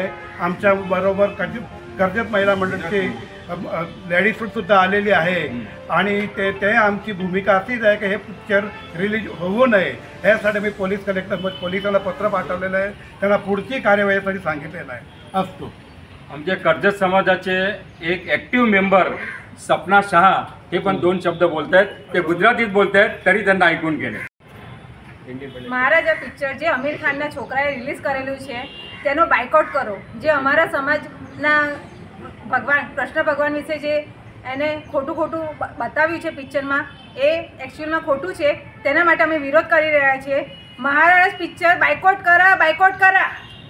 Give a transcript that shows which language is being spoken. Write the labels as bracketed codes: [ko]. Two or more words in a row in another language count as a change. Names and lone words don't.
[mr] आमच्याबरोबर कर्जत महिला मंडळाची लेडीजसुद्धा आलेली आहे आणि ते आमची भूमिका अशीच आहे की हे पिक्चर रिलीज होऊ नये यासाठी मी पोलिसांना पत्र पाठवलेलं आहे, त्यांना पुढची कार्यवाहीसाठी सांगितलेलं आहे। असतो आमच्या कर्जत समाजाचे एक ॲक्टिव्ह मेंबर सपना शहा हे पण 2 शब्द बोलत आहेत, ते गुजरातीत बोलत आहेत तरी त्यांना ऐकून घेणे। [gu] મહારાજા પિક્ચર જે આમિર ખાનના છોકરાએ રિલીઝ કરેલું છે તેનો બાયકોટ કરો। જે અમારા સમાજના ભગવાન કૃષ્ણ ભગવાન વિશે જે એને ખોટું બતાવ્યું છે પિક્ચરમાં એ એકચ્યુઅલમાં ખોટું છે, તેના માટે અમે વિરોધ કરી રહ્યા છીએ। મહારાજ પિક્ચર બાયકોટ કરા।